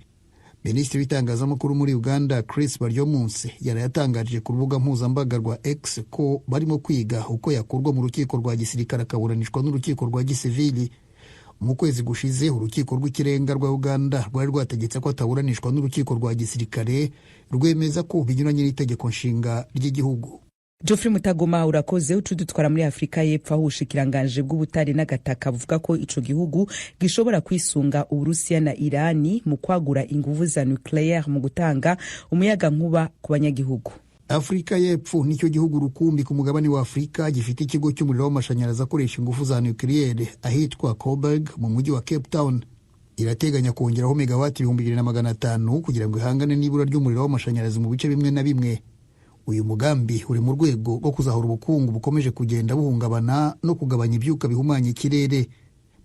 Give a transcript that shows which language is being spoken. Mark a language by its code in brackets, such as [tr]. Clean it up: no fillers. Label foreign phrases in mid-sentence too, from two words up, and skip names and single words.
[rn] Minisitiri w'itangazamakuru muri Uganda Chris Baryomunsi yaraye yatangaje ku rubuga mpuzambaga rwa X ko barimo kwiga uko yakurwa mu rukiko rwa gisirikare akaburanishwa n'urukiko rwa gisivili. Mu kwezi gushize urukiko rw'ikirenga rwa Uganda rwari rwategetse ko ataburanishwa n'urukiko rwa gisirikare rwemeza ko binyuranye n'itegeko nshinga ry'igihugu. Geoffrey Mutagoma urakoze. Utudutwara muri Afrika y'Epfo aho ubushikiranganje bw'ubutare n'agataka buvuga ko ico gihugu gishobora kwisunga Uburusiya na Irani mu kwagura inguvu za nucleaire mu gutanga umuyaga nkuba ku banyagihugu. Afrika y'Epfo nicyo gihugu rukumbi ku mugabane wa Afrika gifite ikigo cy'umuriro w'amashanyarazi akoresha ingufu za nucleaire ahitwa Coburg mu mujyi wa Cape Town. Irateganya kongeraho megawati 2500 kugira ngo ihangane n'ibura ry'umuriro w'amashanyarazi mu bice bimwe na bimwe. Uyu mugambi uri mu rwego rwo kuzahura ubukungu bukomeje kugenda buhungabana no kugabanya ibyuka bihumanya ikirere.